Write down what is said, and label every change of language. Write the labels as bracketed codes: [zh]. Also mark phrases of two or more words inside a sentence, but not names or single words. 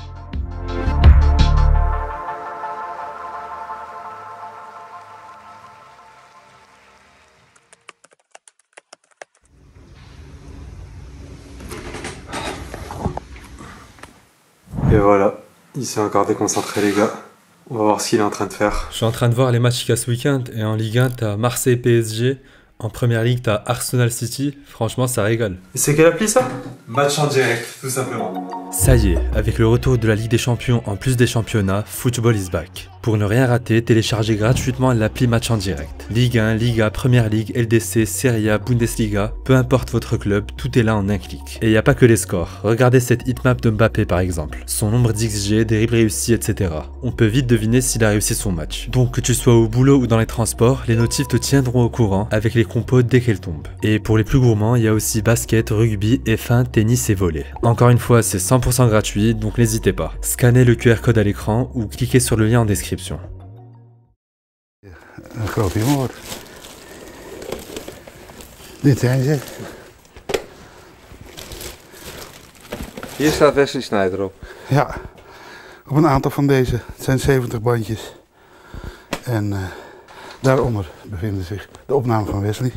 [fr] Et voilà, il s'est encore déconcentré les gars. On va voir ce qu'il est en train de faire. Je suis en train de voir les matchs qu'il y a ce week-end et en Ligue 1 t'as Marseille PSG, en Première Ligue t'as Arsenal City, franchement ça régale. Et c'est quelle appli ça? Match en direct, tout simplement. Ça y est, avec le retour de la Ligue des Champions en plus des championnats, [en] Football is back. [fr] Pour ne rien rater, téléchargez gratuitement l'appli Match en direct. Ligue 1, Liga, Première Ligue, LDC, Serie A, Bundesliga, peu importe votre club, tout est là en un clic. Et il n'y a pas que les scores. Regardez cette hitmap de Mbappé par exemple. Son nombre d'XG, des dribbles réussis, etc. On peut vite deviner s'il a réussi son match. Donc que tu sois au boulot ou dans les transports, les notifs te tiendront au courant avec les compos dès qu'elles tombent. Et pour les plus gourmands, il y a aussi basket, rugby, F1, tennis et volley. Encore une fois, c'est 100% gratuit, donc n'hésitez pas. Scannez le QR code à l'écran ou cliquez sur le lien en description. [nl] Een groot humor. Dit zijn ze. Hier staat Wesley Sneijder op. Ja, op een aantal van deze. Het zijn 70 bandjes. En daaronder bevinden zich de opnamen van Wesley.